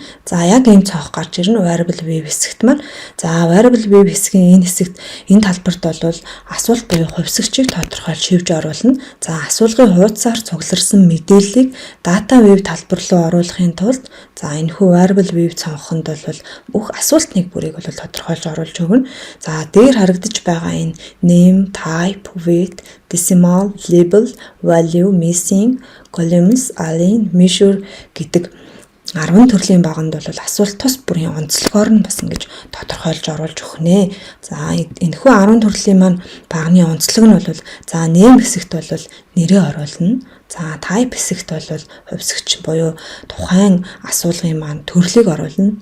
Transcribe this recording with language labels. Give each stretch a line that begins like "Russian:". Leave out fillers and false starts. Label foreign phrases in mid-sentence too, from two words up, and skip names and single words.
Mongolian: За яг ийм цонх гарч ирнэ
English: variable view
Mongolian: хэсэгт маань. За
English: variable view
Mongolian: хэсгийн энэ хэсэгт энэ талбарт бол асуулт буюу хувьсгчийг тодорхойлж шивж оруулна. За асуулгын хуудасаар цугларсан мэдээллийг
English: data view
Mongolian: талбар руу оруулахын тулд за энэхүү
English: variable view
Mongolian: цонхонд бол бүх асуултны бүрийг бол тодорхойлж оруулж өгнө. За дээр харагдаж байгаа энэ
English: name, type, weight, decimal, label, value, missing, columns, align, measure
Mongolian: гэдэг 10 төрлийн баганд бол асуулт тус бүрийн онцлогоор нь бас ингэж тодорхойлж оруулж өгөх нэ. За энэхүү 10 төрлийн маань багны онцлог нь бол за name хэсэгт бол нэрээ оруулна. За type хэсэгт бол хувьсгч буюу тухайн асуулгын маань төрлийг оруулна.